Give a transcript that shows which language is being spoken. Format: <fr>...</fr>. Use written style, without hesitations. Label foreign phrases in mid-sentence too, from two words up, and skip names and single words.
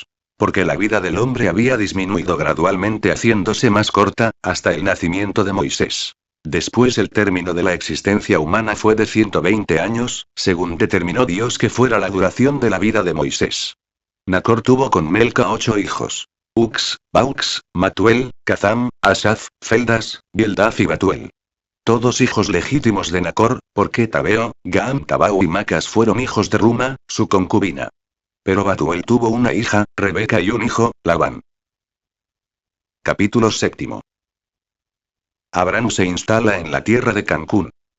<es>Porque la vida del hombre había disminuido gradualmente haciéndose más corta, hasta el nacimiento de Moisés. Después el término de la existencia humana fue de 120 años, según determinó Dios que fuera la duración de la vida de Moisés. Nacor tuvo con Melca 8 hijos. Ux, Baux, Matuel, Cazam, Asaf, Feldas, Bildad y Batuel. Todos hijos legítimos de Nacor, porque Tabeo, Gaam, Tabau y Macas fueron hijos de Ruma, su concubina. Pero Batuel tuvo una hija, Rebeca y un hijo, Labán. Capítulo 7. Abraham se instala en la tierra de Cancún.</es>